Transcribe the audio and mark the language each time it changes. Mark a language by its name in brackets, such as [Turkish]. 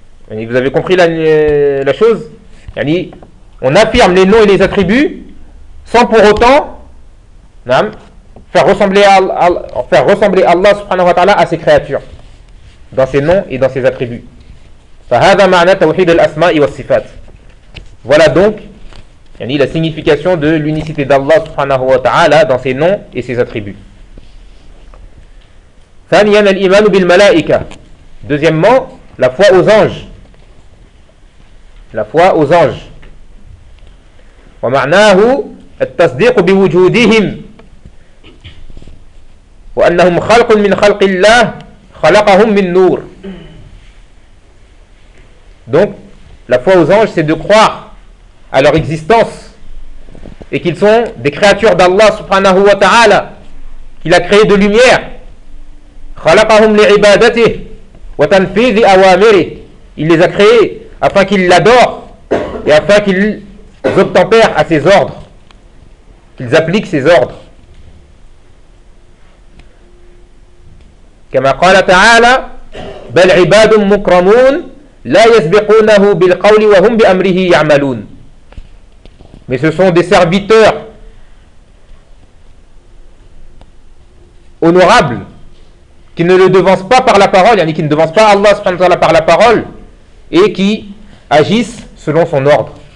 [French] Et vous avez compris la chose? Yani, on affirme les noms et les attributs sans pour autant faire ressembler Allah subhanahu wa ta'ala à ses créatures dans ses noms et dans ses attributs. [Arabic] فَهَذَا مَعْنَا تَوْحِيدَ الْأَسْمَاءِ وَالصِّفَاتِ. [French] Voilà donc la signification de l'unicité d'Allah subhanahu wa ta'ala dans ses noms et ses attributs. [Arabic] ثانياً الإيمان بالملائكة. [French] Deuxièmement, la foi aux anges. La foi aux anges. [Arabic] ومعناه التصديق بوجودهم وأنهم خلق من خلق الله خلقهم من نور. [French] Donc, la foi aux anges, c'est de croire à leur existence et qu'ils sont des créatures d'Allah subhanahu wa ta'ala, qu'il a créé de lumière. [Arabic] خلقهم لعبادته وتنفيذ أوامره. [French] Il les a créés afin qu'ils l'adorent et afin qu'ils obtempèrent à ses ordres, qu'ils appliquent ses ordres. [Arabic] كما قال تعالى بل عباد مكرمون لا يسبقونه بالقول وهم بأمره يعملون. [French] Mais ce sont des serviteurs honorables qui ne le devancent pas par la parole, yani qui ne devancent pas Allah subhanahu wa ta'ala par la parole et qui agissent selon son ordre.